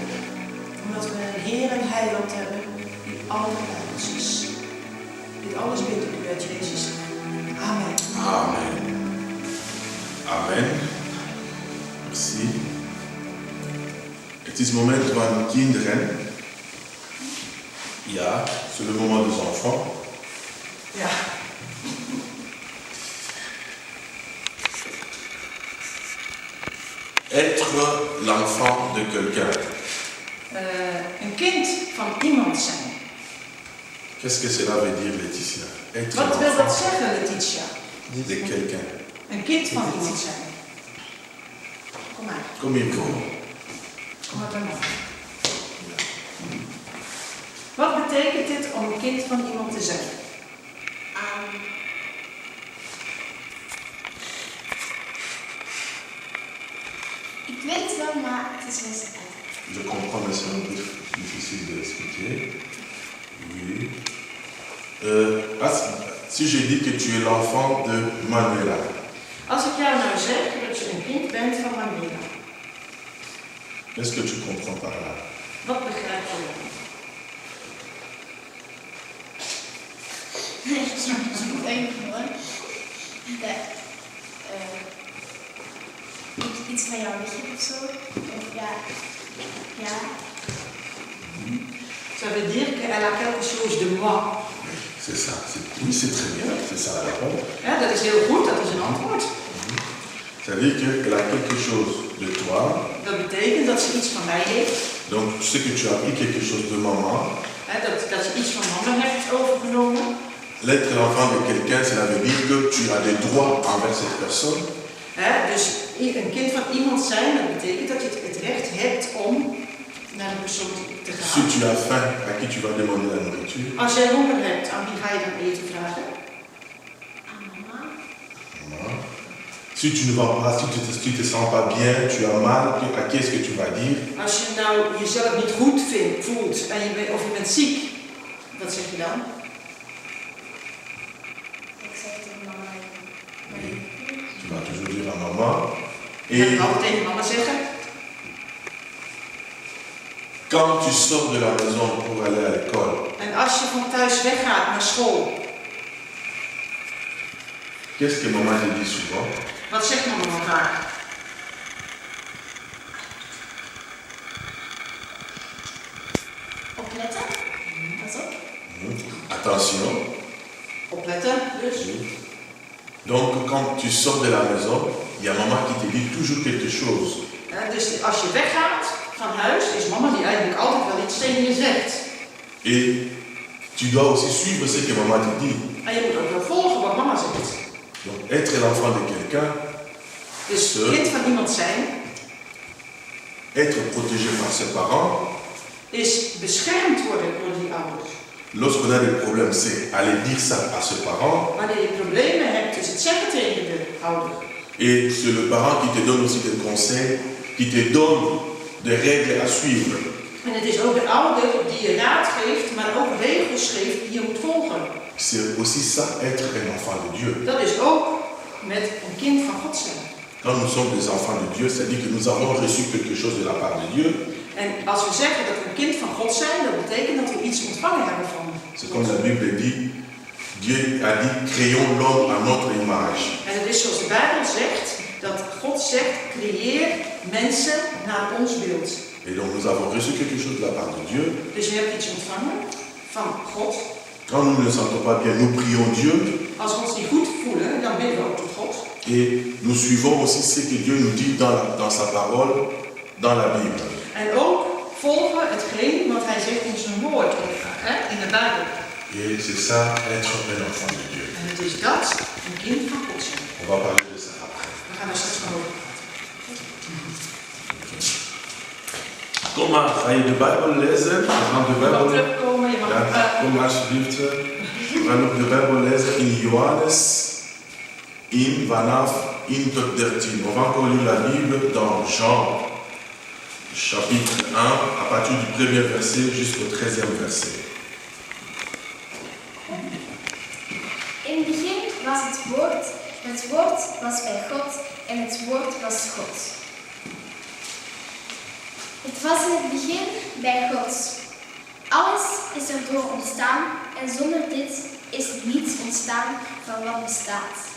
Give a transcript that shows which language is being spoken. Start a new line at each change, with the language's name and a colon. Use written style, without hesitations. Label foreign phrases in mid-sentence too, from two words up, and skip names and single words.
Dutch: Omdat we een Heer en Heiland hebben die altijd bij ons is. Dit alles bid ik u uit Jezus. Amen. Amen. Amen. Merci. Het is het moment van kinderen. Ja,
French: c'est le moment des enfants.
Dutch: Ja.
French: Être l'enfant de quelqu'un.
Dutch: Een kind van iemand zijn.
French: Qu'est-ce que cela veut dire, Laetitia? Être
Dutch: Wat wil dat
French: l'enfant
Dutch: zeggen, Letitia?
French: de quelqu'un.
Dutch: Een kind van iemand zijn. Kom maar.
French: Comme il faut.
Dutch: Kom maar bij mij. Wat betekent dit om een kind van iemand te zijn? Ik weet het wel, maar het is wel zo uit.
French: Je comprends, mais c'est un peu difficile d'expliquer. Oui. Si je dis que tu es l'enfant de Manuela,
Dutch: Als ik jou nou zeg dat je een kind bent van Manuela,
French: qu'est-ce que tu comprends par là?
Dutch: wat begrijp je dan? Ik denk gewoon dat ik iets van jou weg heb of zo. Of ja.
French: Ça veut dire qu'elle a quelque chose de moi. C'est ça. Oui, c'est très bien. C'est ça la réponse.
Dutch: Ja, dat is heel goed, dat is een antwoord.
French: Ça veut dire qu'elle a quelque chose de toi.
Dutch: Dat betekent dat ze iets van mij heeft.
French: Donc, tu sais que tu as appris quelque chose de maman.
Dutch: Dat ze iets van mama heeft overgenomen.
French: L'être l'enfant de quelqu'un, cela veut dire que tu as des droits envers cette personne.
Dutch: Dus een kind van iemand zijn, dat betekent dat je het recht hebt om naar de persoon te gaan.
French: Si tu as faim, à qui tu vas demander la nourriture?
Dutch: Als jij honger hebt, aan wie ga je dan eten vragen? Aan mama.
French: Maman. Si tu ne vas pas, si tu te sens pas bien, tu as mal, à qui est-ce que tu vas dire?
Dutch: Als je nou jezelf niet goed voelt en of je bent ziek, wat zeg je dan? Ik zeg tegen mama
French: maman.
Dutch: En
French: Et
Dutch: ik altijd tegen mama zeggen.
French: quand tu sors de la maison pour aller à l'école,
Dutch: En als je van thuis weggaat naar school,
French: qu'est-ce que maman te dit souvent?
Dutch: wat zegt mama dan vaak? Opletten. Pas op.
French: Attention.
Dutch: Opletten, dus.
French: Donc quand tu sors de la maison, il y a maman qui te dit toujours quelque chose.
Dutch: Dus als je weggaat van huis, is mama die eigenlijk altijd wel iets tegen je zegt.
French: Et tu dois aussi suivre ce que maman te dit.
Dutch: En je moet ook wel volgen wat mama zegt.
French: Donc être l'enfant de quelqu'un,
Dutch: Dus kind van iemand zijn,
French: être protégé par ses parents.
Dutch: is beschermd worden door die ouders.
French: Lorsqu'on a des problèmes, c'est aller dire ça à ses parents.
Dutch: Wanneer je problemen hebt, is het zeggen tegen de ouder.
French: Et c'est le parent qui te donne aussi des conseils, qui te donne des règles à suivre.
Dutch: En het is ook de ouder die je raad geeft, maar ook regels geeft die je moet volgen.
French: C'est aussi ça, être un enfant de Dieu.
Dutch: Dat is ook met een kind van God zijn.
French: Quand nous sommes des enfants de Dieu, c'est-à-dire que nous avons reçu quelque chose de la part de Dieu.
Dutch: En als we zeggen dat we een kind van God zijn, dat betekent dat we iets ontvangen hebben van
French: C'est comme la Bible dit, Dieu a dit, créons l'homme à notre image.
Dutch: En het is zoals de Bijbel zegt, dat God zegt, creëer mensen naar ons beeld.
French: Et donc nous avons reçu quelque chose de la part de Dieu.
Dutch: Dus je hebt iets ontvangen van God.
French: Quand nous ne nous sentons pas bien, nous prions Dieu.
Dutch: Als we ons niet goed voelen, dan bidden we ook tot God.
French: Et nous suivons aussi ce que Dieu nous dit dans sa parole, dans la Bible.
Dutch: En ook volgen hetgeen wat hij zegt in zijn woord, in de Bijbel.
French: Et c'est ça, être un enfant de Dieu.
Dutch: En het is dat, een kind van God zijn.
French: On va parler de ça après.
Dutch: We gaan daar straks nog over praten. Thomas, ga je de Bijbel lezen? We gaan de Je mag Bijbel... terugkomen, je mag... Ja, kom alsjeblieft. We gaan ook de Bijbel lezen in Johannes, in vanaf 1 tot 13.
French: On va encore lire la Bible dans Jean, chapitre 1, à partir du premier verset jusqu'au 13e verset.
Dutch: In het begin was het woord was bij God en het woord was God. Het was in het begin bij God. Alles is erdoor ontstaan en zonder dit is niets ontstaan van wat bestaat.